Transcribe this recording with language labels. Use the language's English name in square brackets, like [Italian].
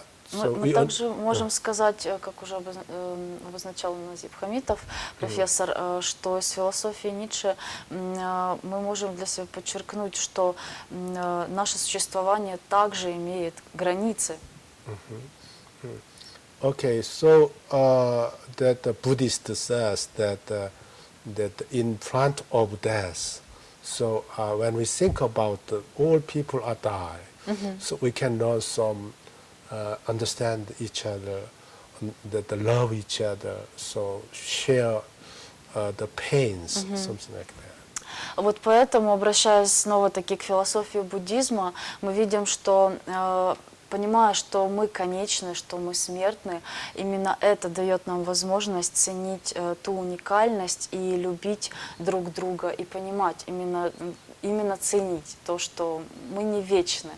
[Russian] Мы также можем сказать, как уже обозначал Назип Хамитов, профессор, что из философии Ницше мы можем для себя подчеркнуть, что наше существование также имеет границы. [English] Okay, so that the Buddhist says that in front of death, so when we think about all people are die, so we can learn some understand each other, that love each other, so share the pains, something like that. [Russian] Вот поэтому, обращаясь снова-таки к философии буддизма, мы видим, что, понимая, что мы конечны, что мы смертны, именно это дает нам возможность ценить ту уникальность и любить друг друга, и понимать, именно ценить то, что мы не вечны.